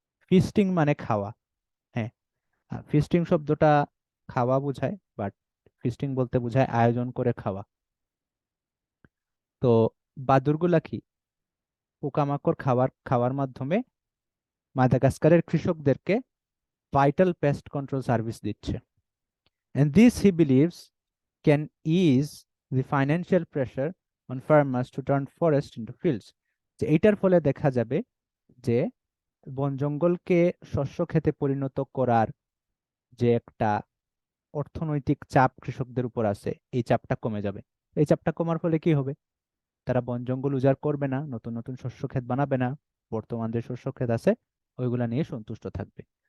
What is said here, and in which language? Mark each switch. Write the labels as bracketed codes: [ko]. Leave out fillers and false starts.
[bn] ফিস্টিং মানে খাওয়া, হ্যাঁ, ফিস্টিং শব্দটা খাওয়া বোঝায়, বাট ফিস্টিং বলতে বোঝায় আয়োজন করে খাওয়া। তো বাদুড়গুলা কি পোকামাকড় খাওয়ার মাধ্যমে মাদাগাস্কারের কৃষকদেরকে ভাইটাল পেস্ট কন্ট্রোল সার্ভিস দিচ্ছে। [en] And this, he believes, can ease the financial pressure on farmers to turn forest into fields. [bn] যে এইটার ফলে দেখা যাবে যে বন জঙ্গলকে শস্য ক্ষেতে পরিণত করার যে একটা অর্থনৈতিক চাপ কৃষকদের উপর আছে, এই চাপটা কমে যাবে। এই চাপটা কমার ফলে কি হবে? তারা বন জঙ্গল উজাড় করবে না, নতুন নতুন শস্য ক্ষেত বানাবে না, বর্তমান যে শস্য ক্ষেত আছে ওইগুলা নিয়ে সন্তুষ্ট থাকবে।